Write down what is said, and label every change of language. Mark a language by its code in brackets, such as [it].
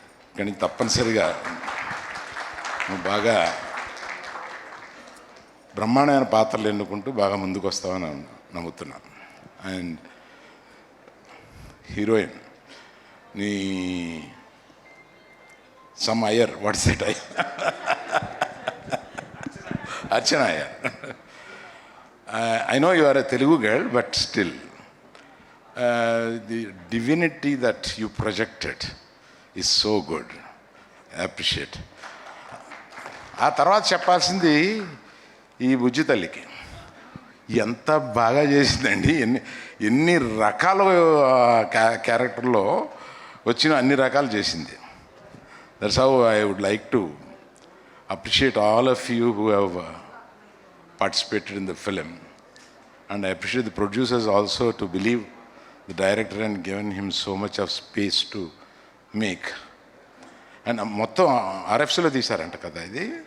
[te] ఇక్కడి నుంచి తప్పనిసరిగా నువ్వు బాగా బ్రహ్మాండమైన పాత్రలు ఎన్నుకుంటూ బాగా ముందుకు వస్తావని నమ్ముతున్నాను. [en] And heroine నీ some Iyer, what's that Iyer? Archana Iyer. I know you are a Telugu girl, but still, the divinity that you projected is so good. I appreciate. [te] ఆ తర్వాత చెప్పాల్సింది ఈ బుజ్జి తల్లికి ఎంత బాగా చేసిందండి. ఎన్ని రకాల క్యారెక్టర్లో వచ్చిన అన్ని రకాలు చేసింది. [en] That's how I would like to appreciate all of you who have participated in the film, and I appreciate the producers also to believe the director and given him so much of space to make. [te] And మొత్తం RFCలో తీశారంట కదా ఇది.